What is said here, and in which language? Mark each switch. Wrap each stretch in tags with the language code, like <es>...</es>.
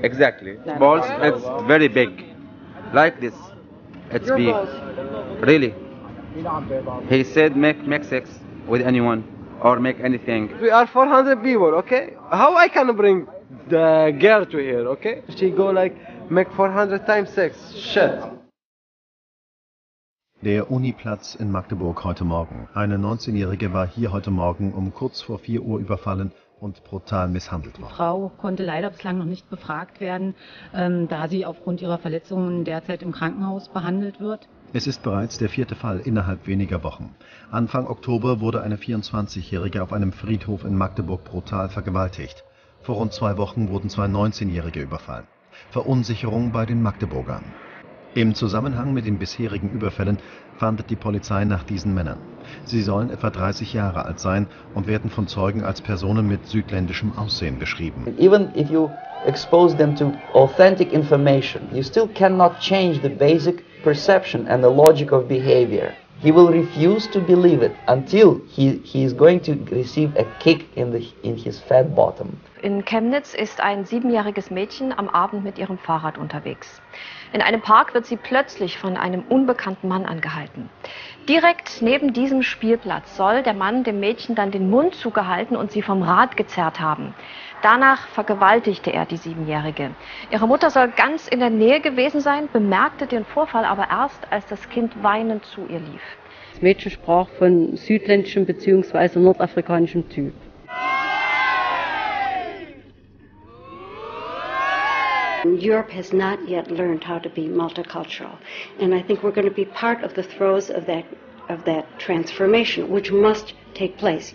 <en>Exactly. Balls, it's very big. Like this. It's Your big. balls. Really. He said make sex with anyone or make anything. We are 400 people, okay? How I can bring the girl to here, okay? She go like make 400 times sex. Shit.</en> <de>Der Uniplatz in Magdeburg heute Morgen. Eine 19-Jährige war hier heute Morgen um kurz vor 4 Uhr überfallen und brutal misshandelt worden. Die Frau konnte leider bislang noch nicht befragt werden, da sie aufgrund ihrer Verletzungen derzeit im Krankenhaus behandelt wird. Es ist bereits der 4. Fall innerhalb weniger Wochen. Anfang Oktober wurde eine 24-Jährige auf einem Friedhof in Magdeburg brutal vergewaltigt. Vor rund 2 Wochen wurden 2 19-Jährige überfallen. Verunsicherung bei den Magdeburgern. Im Zusammenhang mit den bisherigen Überfällen fahndet die Polizei nach diesen Männern. Sie sollen etwa 30 Jahre alt sein und werden von Zeugen als Personen mit südländischem Aussehen beschrieben.</de> <en>Even if you expose them to authentic information, you still cannot change the basic perception and the logic of behavior. He will refuse to believe it until he is going to receive a kick in his fat bottom.</en> <de>In Chemnitz ist ein 7-jähriges Mädchen am Abend mit ihrem Fahrrad unterwegs. In einem Park wird sie plötzlich von einem unbekannten Mann angehalten. Direkt neben diesem Spielplatz soll der Mann dem Mädchen dann den Mund zugehalten und sie vom Rad gezerrt haben. Danach vergewaltigte er die 7-Jährige. Ihre Mutter soll ganz in der Nähe gewesen sein, bemerkte den Vorfall aber erst, als das Kind weinend zu ihr lief. Das Mädchen sprach von südländischem bzw. nordafrikanischem Typ.</de> <en>Europe has not yet learned how to be multicultural, and I think we're going to be part of the throes of that transformation, which must take place.</en>